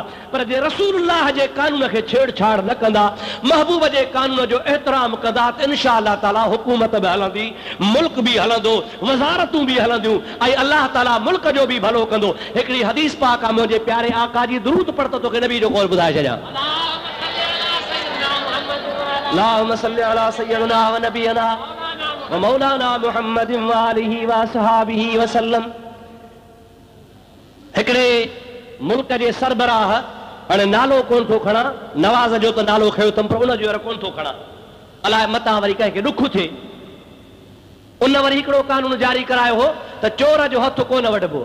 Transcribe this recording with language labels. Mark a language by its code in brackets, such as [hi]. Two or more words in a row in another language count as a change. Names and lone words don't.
[sd] पर जे रसूलुल्लाह जे कानून खे छेड़छाड़ न कंदा, महबूब जे कानून जो एहतराम कंदा त [ar] إن شاء الله تعالى [sd] हुकूमत बि हलंदी, मुल्क बि हलंदो, वज़ारतूं बि हलंदियूं ऐं अल्लाह ताला मुल्क जो बि भलो कंदो। हिकिड़ी हदीस पाक आहे, मुंहिंजे प्यारे आका जी दुरूद पढ़ त तोखे नबी जो कौल ॿुधाए छॾियां। [ar] اللهم صل على سيدنا ونبينا ومولانا محمد وآله وأصحابه وسلم. [sd] हिकिड़े मुल्क जे सरबराह, हाणे नालो कोन थो खणा, नवाज़ जो त नालो खयो अथमि पर उन जो कोन थो खणा, अलाए मतां वरी कंहिंखे ॾुख थिए। उन वरी हिकिड़ो कानून जारी करायो हो त चोर जो हथ कोन वढिबो।